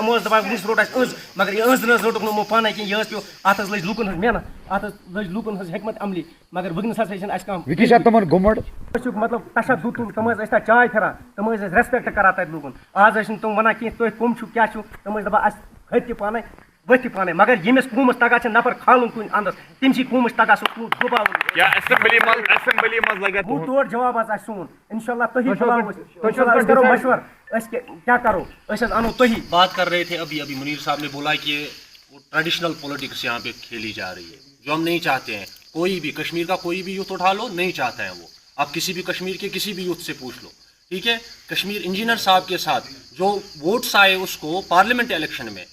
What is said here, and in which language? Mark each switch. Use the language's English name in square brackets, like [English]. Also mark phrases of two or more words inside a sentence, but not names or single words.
[Kashmiri] یِمو حظ دپان وٕنکٮ۪س روٚٹ اَسہِ أنٛز مگر یہِ أنٛز نہٕ حظ روٚٹُکھ نہٕ یِمو پانے کینٛہہ یہِ حظ پیوٚو اَتھ حظ لٔج لوٗکن ہٕنٛز محنت اَتھ حظ لٔج لوٗکن ہٕنٛز حکمت عملی مگر وٕنکٮ۪نس ہسا چھنہٕ اَسہِ کانٛہہ مطلب تشدد تِم حظ ٲسۍ تَتہِ چاے پھِران تِم حظ ٲسۍ ریسپیکٹ کران تَتہِ لوٗکن آز حظ چھِنہٕ تِم وَنان کینٛہہ تُہۍ کٕم چھِو کیٛاہ چھِو تِم ٲسۍ دَپان اَسہِ کھٔتۍ تہِ پانے ؤتھۍ تہِ پانے مگر ییٚمِس قوٗمَس تگان چھِ نفر کھالُن کُنہِ اَندَس تٔمسٕے قوٗمَس تگان سُہ ڈُباوُن وُہ توڑ جواب حظ آسہِ سون [Arabic] اِنشاء اللہ [Kashmiri] تُہی بُلاوو أسۍ کرو مشورٕ أسۍ کیٛاہ کرو أسۍ حظ اَنو تُہی [Urdu] بات کر رہے تھے ابھی منیر صاحب نے بولا کہ وہ [English] traditional politics [Urdu] یہاں پہ کھیلی جا رہی ہے جو ہم نہیں چاہتے ہیں کوئی بھی کشمیر کا کوئی بھی یوتھ اٹھا لو نہیں چاہتا ہے وہ آپ کسی بھی کشمیر کے کسی بھی یوتھ سے پوچھ لو ٹھیک ہے کشمیر انجینئر صاحب کے ساتھ جو ووٹس آئے اس کو [English] parliament election [Urdu] میں